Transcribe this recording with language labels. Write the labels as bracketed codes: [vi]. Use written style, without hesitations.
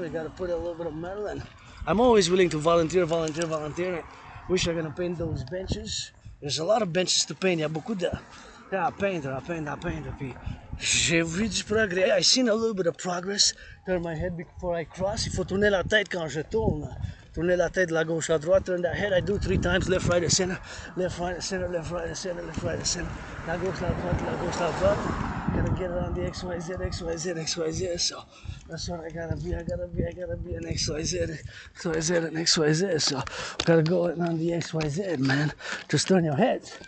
[en] They gotta put a little bit of metal in. I'm always willing to volunteer. Wish I could paint those benches. There's a lot of benches to paint. [fr] Il y a beaucoup de... à peindre. Puis j'ai vu du progrès. [en] I seen a little bit of progress. Turn my head before I cross. [fr] Il faut tourner la tête quand je tourne. Tourner la tête de la gauche à droite. [en] Turn that head. I do 3 times. Left, right, and center. Left, right, and center. Left, right, and center. Left, right, and center. [fr] La gauche, la droite. [en] Gotta get it on the XYZ. So that's what I gotta be. I gotta be an XYZ and XYZ. So gotta go on the XYZ, man. Just turn your head.